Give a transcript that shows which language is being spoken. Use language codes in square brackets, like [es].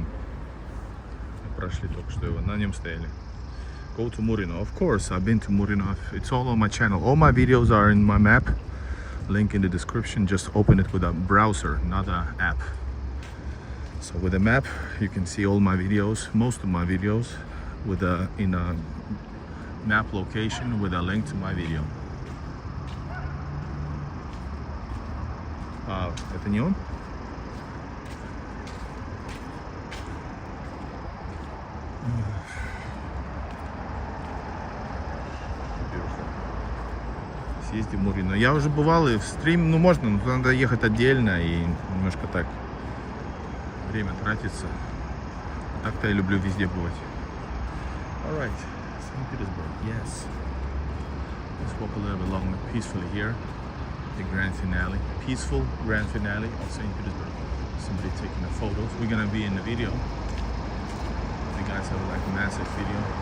[ru] Мы прошли только что его, на нем стояли. [en] Go to Murino. Of course, I've been to Murino. It's all on my channel. All my videos are in my map. Link in the description. Just open it with a browser, not an app. So with a map, you can see all my videos, most of my videos, in a map location with a link to my video. [ru] Это не он? Съездим в Мурино. Я уже бывал и в стрим, можно, но надо ехать отдельно и немножко так время тратится. Так-то я люблю везде бывать. [en] All right, St. Petersburg, yes. Let's walk a little bit longer peacefully here. the grand finale, peaceful grand finale of St. Petersburg. Somebody taking the photos. We're gonna be in the video. You guys have like a massive video.